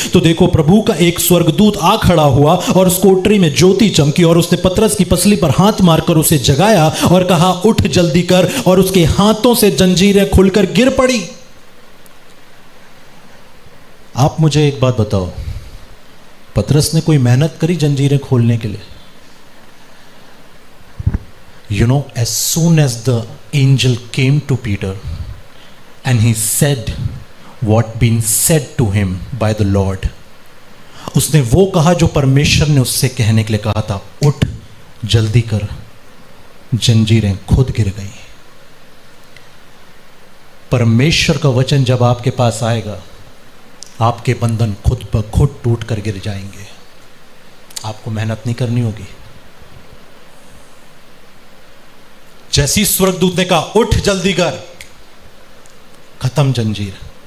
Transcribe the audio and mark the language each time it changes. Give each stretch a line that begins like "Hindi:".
Hindi: तो देखो प्रभु का एक स्वर्गदूत आ खड़ा हुआ और उस कोठरी में ज्योति चमकी, और उसने पतरस की पसली पर हाथ मारकर उसे जगाया और कहा, उठ जल्दी कर। और उसके हाथों से जंजीरें खुलकर गिर पड़ी। आप मुझे एक बात बताओ, पतरस ने कोई मेहनत करी जंजीरें खोलने के लिए?
English: You know, as soon as the angel came to Peter and he said what been said to him by the Lord,
Hindi: उसने वो कहा जो परमेश्वर ने उससे कहने के लिए कहा था, उठ जल्दी कर। जंजीरें खुद गिर गई। परमेश्वर का वचन जब आपके पास आएगा, आपके बंधन खुद ब खुद टूट कर गिर जाएंगे। आपको मेहनत नहीं करनी होगी। जैसी स्वर्गदूत ने कहा, उठ जल्दी कर, खत्म जंजीर।